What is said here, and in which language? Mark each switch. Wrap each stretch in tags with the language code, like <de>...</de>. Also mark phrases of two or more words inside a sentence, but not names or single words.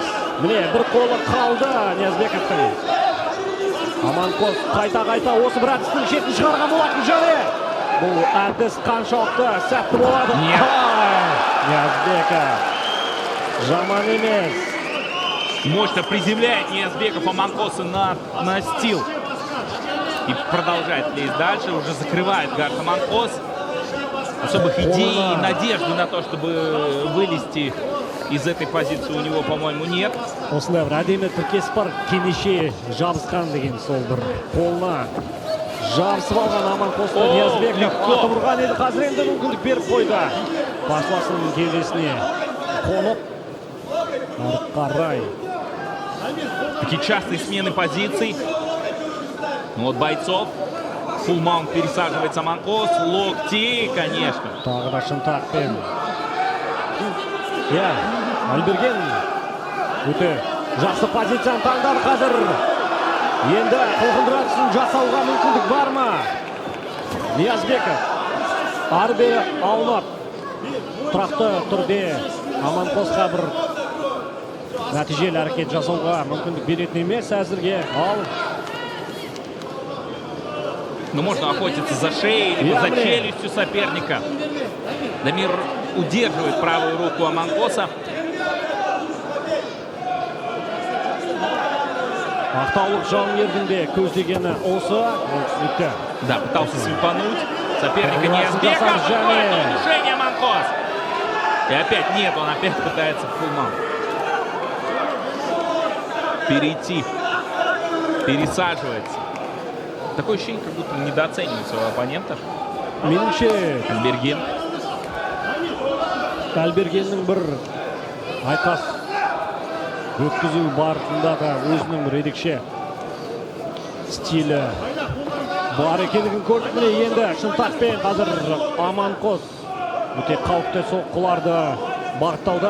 <kk>Міне бір қолы қалды Ниязбековтың. Аманқос қайта-қайта осы бір әдістің шетін шығарған болатын және. Бұл әдіс қаншалықты сәтті болады. Ниязбеков жаман емес.</kk> <ru>Мощно приземляет Ниязбеков Аманқоса на настил. И продолжает лезть дальше. Уже закрывает гард Аманқос. Особых идей и надежды на то, чтобы вылезти из этой позиции у него, по-моему, нет.</ru> <kk>Осылай бір әдемі тіркес бар. Кенеше жабысқан деген сол бір қолына жабысып алған Аманқосты Ниязбеков атып ұрған еді. Қазір енді мүмкіндік беріп қойды. Қарсыласының кеудесіне қонып ары қарай.</kk> <ru>Такие частые смены позиций. Вот бойцов.</ru> <en>full mount</en> <ru>пересаживается Аманқос. Локти, конечно.</ru> <kk>Тағы да шынтақпен. Әлберген өте жақсы позицияны таңдады қазір. Енді қылғындыратысын жасауға мүмкіндік бар ма? Ниязбеков ары бері аунап тұрақты түрде Аманқосқа бір нәтижелі әрекет жасауға мүмкіндік беретін емес әзірге.</kk> <ru>Но можно охотиться за шеей, либо за челюстью соперника. Дамир удерживает правую руку Аманқоса.</ru> <kk>Ақтаулық жауынгердің де көздегені осы.</kk> <ru>Да, пытался свипануть соперника Ниязбеков. Какое-то удушение Аманқос. И опять нет, он опять пытается в</ru> <en>full mount</en> <ru>перейти. Пересаживается. Такое ощущение, как будто недооценивает своего оппонента.</ru> <kk>Меніңше Әлбергеннің бір айқас өткізу барысында да өзінің бір ерекше стилі бар екендігін көрдік. Міне енді шынтақпен қазір Аманқос өте қауіпті соққыларды бағыттауда.</kk>